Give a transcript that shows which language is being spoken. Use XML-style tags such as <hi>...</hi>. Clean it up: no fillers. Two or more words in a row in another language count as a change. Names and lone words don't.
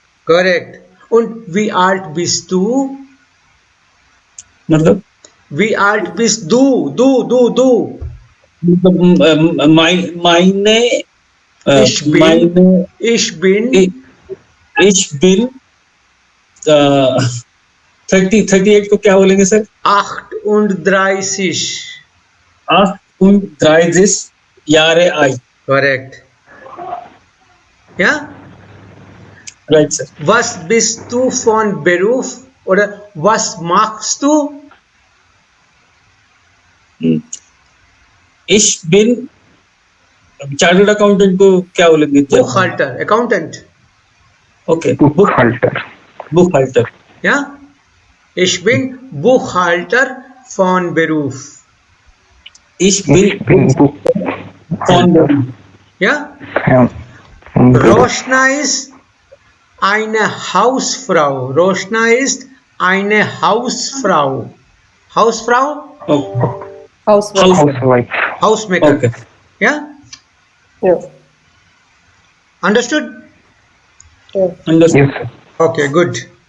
<de>correct. Und wie alt bist du?</de> <hi>मतलब</hi> <de>Wie alt bist du? meine Ich bin</de> <hi>38 को क्या बोलेंगे सर? 38.</hi> <de>38 Jahre alt. Correct. Ja?</de> <en>Right, sir.</en> <de>Was bist du von Beruf? Oder was machst du? Ich bin</de> <en>chartered accountant</en> <hi>को क्या बोलेंगे?</hi> <de>Buchhalter, Accountant. Okay. Buchhalter. Ja? Ich bin Buchhalter von Beruf. Ich bin von Beruf. Ja? Roshna ist eine Hausfrau. Hausfrau? Okay.</de> <en>Housewife. Housemaker. Okay. Yeah? Yeah. Understood? Yeah. Understood. Yes. Okay, good.</en>